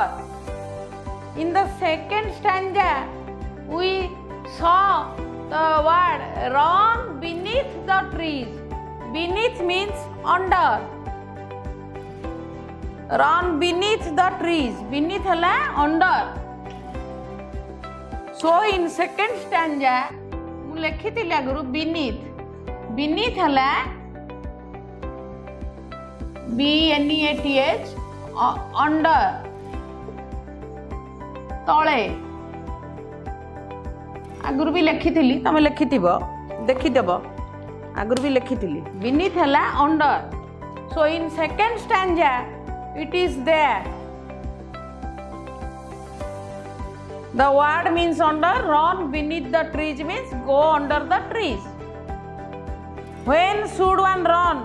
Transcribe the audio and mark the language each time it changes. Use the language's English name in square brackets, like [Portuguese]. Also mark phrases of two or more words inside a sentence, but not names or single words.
[English] In the second stanza we saw the word run beneath the trees. Beneath means under. Run beneath the trees. Beneath है under. So in second stanza [Odia] ମୁଁ ଲେଖିଥିଲି ଆଗରୁ beneath ହେଲା [English] BNEATH under [Odia] ତଳେ ଆଗରୁ ବି ଲେଖିଥିଲି ତମେ ଲେଖିଥିବ ଦେଖିଦେବ ଆଗରୁ ବି ଲେଖିଥିଲି beneath ହେଲା under. [English] So in second stanza it is there. The word means under. Run beneath the trees means go under the trees. When should one run?